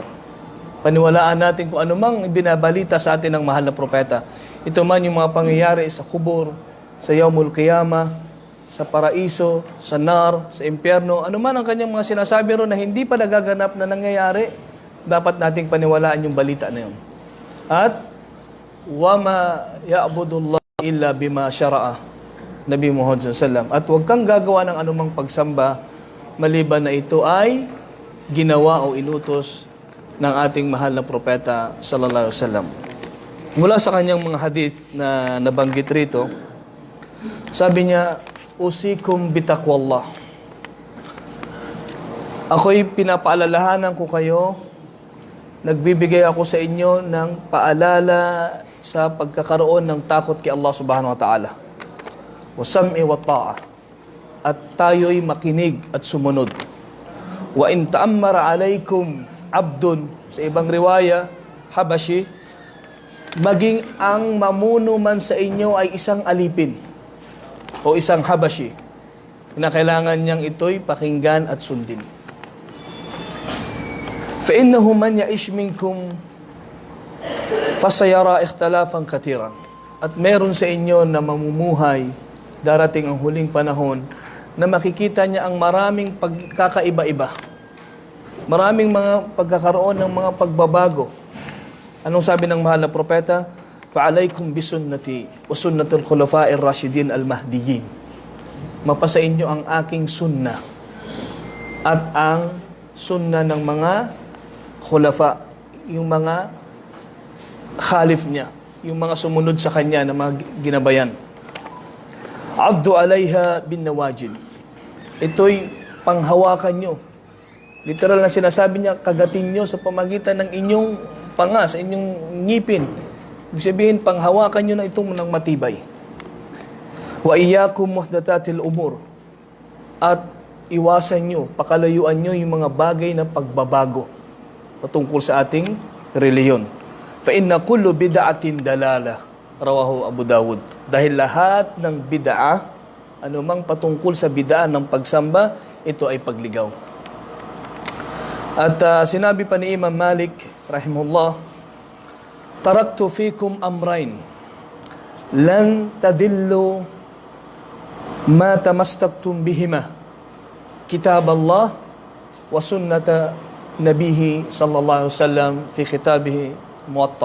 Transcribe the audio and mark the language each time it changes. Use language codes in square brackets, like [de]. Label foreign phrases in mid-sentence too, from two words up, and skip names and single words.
[tl] Paniwalaan natin kung anumang binabalita sa atin ng mahal na propeta. Ito man yung mga pangyayari sa kubur, sa [ar] يوم القيامة, [tl] sa paraiso, sa nar, sa impyerno, anuman ang kanyang mga sinasabi ron na hindi pa nagaganap na nangyayari, dapat nating paniwalaan yung balita na yun. At, [ar] وما يعبد الله إلا بما شرع نبي محمد ﷺ. [tl] At huwag kang gagawa ng anumang pagsamba, maliban na ito ay ginawa o inutos ng ating mahal na propeta [ar] صلى الله عليه وسلم. [tl] Mula sa kanyang mga hadith na nabanggit rito, sabi niya, [ar] أوصيكم بتقوى الله. [tl] Ako'y pinapaalalahanan ko kayo, nagbibigay ako sa inyo ng paalala sa pagkakaroon ng takot kay Allah [ar] سبحانه وتعالى. والسمع والطاعة. [tl] At tayo'y makinig at sumunod. [ar] وإن تأمر عليكم عبد, [tl] sa ibang riwaya, habashi, maging ang mamuno man sa inyo ay isang alipin o isang habashi, na kailangan niyang ito'y pakinggan at sundin. [ar] فَإِنَّهُ مَنْ يَعِشْ مِنْكُمْ فَسَيَرَى اخْتِلَافًا كَثِيرًا. [tl] At meron sa inyo na mamumuhay, darating ang huling panahon, na makikita niya ang maraming pagkakaiba-iba. Maraming mga pagkakaroon ng mga pagbabago. Anong sabi ng mahal na propeta? [ar] فَعَلَيْكُمْ بِسُنَّتِي وَسُنَّةِ الْخُلَفَاءِ الرَّاشِدِينَ الْمَهْدِيِّينَ. [tl] Mapasa inyo ang aking sunnah at ang sunnah ng mga khulafa, yung mga khalif niya, yung mga sumunod sa kanya na mga ginabayan. [ar] عضوا عليها بالنواجذ. [tl] Ito'y panghawakan nyo. Literal na sinasabi niya, kagatin nyo sa pamagitan ng inyong panga, sa inyong ngipin. Ibig sabihin, panghawakan nyo na itong ng matibay. [ar] وإياكم ومحدثات الأمور. [tl] At iwasan nyo, pakalayuan nyo yung mga bagay na pagbabago patungkol sa ating reliyon. [ar] فإن كل بدعة ضلالة. رواه أبو داود. [tl] Dahil lahat ng bid'ah, anumang patungkol sa bid'ah ng pagsamba, ito ay pagligaw. At sinabi pa ni Imam Malik, [ar] رحمه الله تركت فيكم أمرين لن تضلوا ما تمسكتم بهما كتاب الله وسنة نبيه صلى الله عليه وسلم في كتابه الموطأ.